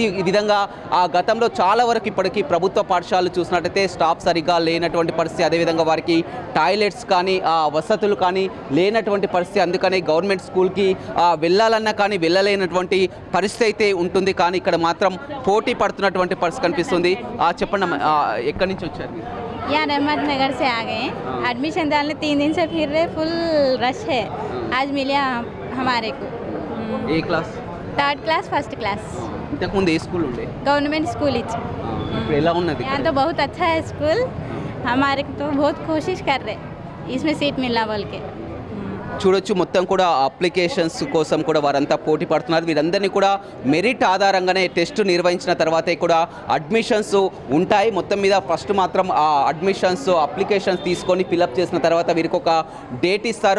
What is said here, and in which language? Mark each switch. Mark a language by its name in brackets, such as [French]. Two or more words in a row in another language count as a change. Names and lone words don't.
[Telugu] ఈ విధంగా ఆ గతంలో చాలా వరకు ఇప్పటికీ ప్రభుత్వ పాఠశాలలు చూసినట్టయితే స్టాఫ్ సరిగ్గా లేనటువంటి పరిస్థితి, అదేవిధంగా వారికి టాయిలెట్స్ కానీ వసతులు కానీ లేనటువంటి పరిస్థితి. అందుకని [English] government school [Telugu] వెళ్ళాలన్నా కానీ వెళ్ళలేనటువంటి పరిస్థితి అయితే ఉంటుంది. కానీ ఇక్కడ మాత్రం పోటీ పడుతున్నటువంటి పరిస్థితి కనిపిస్తుంది. చెప్పండి, ఎక్కడి నుంచి వచ్చారు మీరు? [Hindi] यहाँ रहमत नगर से आ गए हैं। एडमिशन डालने 3 दिन से फिर रहे, [English] full rush [Hindi] है। आज मिले हमारे को [Telugu] ఏ క్లాస్? [English] 3rd class first class [Telugu] ఇంతకుముందు ఏ స్కూల్ ఉండే? [English] government school [Telugu] ఇప్పుడు ఎలా ఉన్నది? [Hindi] यहाँ तो बहुत अच्छा है स्कूल, हमारे को तो बहुत कोशिश कर रहे इसमें सीट मिलना बोल के. [Telugu] చూడొచ్చు, మొత్తం కూడా అప్లికేషన్స్ కోసం కూడా వారంతా పోటీ పడుతున్నారు. వీరందరినీ కూడా మెరిట్ ఆధారంగానే టెస్ట్ నిర్వహించిన తర్వాతే కూడా అడ్మిషన్స్ ఉంటాయి. మొత్తం మీద ఫస్ట్ మాత్రం ఆ [English] admissions applications [Telugu] తీసుకొని ఫిలప్ చేసిన తర్వాత వీరికి ఒక డేట్ ఇస్తారు.